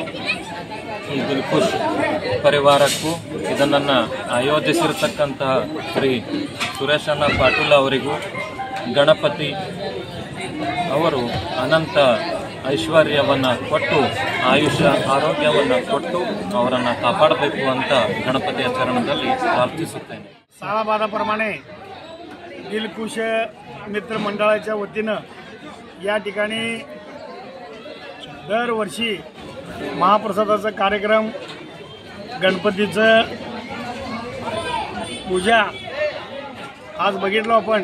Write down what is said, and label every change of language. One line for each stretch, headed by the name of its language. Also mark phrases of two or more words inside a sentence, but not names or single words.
Kannada: ಈ ದಿಲ್ಖುಷ್ ಪರಿವಾರಕ್ಕೂ ಇದನ್ನು ಆಯೋಜಿಸಿರ್ತಕ್ಕಂತಹ ಶ್ರೀ ಸುರೇಶಣ್ಣ ಪಾಟೀಲ್ ಅವರಿಗೂ ಗಣಪತಿ ಅವರು ಅನಂತ ಐಶ್ವರ್ಯವನ್ನು ಕೊಟ್ಟು, ಆಯುಷ್ಯ ಆರೋಗ್ಯವನ್ನು ಕೊಟ್ಟು ಅವರನ್ನು ಕಾಪಾಡಬೇಕು ಅಂತ ಗಣಪತಿಯ ಚರಣದಲ್ಲಿ ಪ್ರಾರ್ಥಿಸುತ್ತೇನೆ.
Marathi: साळाबादाप्रमाणे दिलखुश मित्र मंडळाच्या वतीनं या ठिकाणी दरवर्षी महाप्रसादाचा कार्यक्रम, गणपतीचं पूजा आज बघितलो आपण.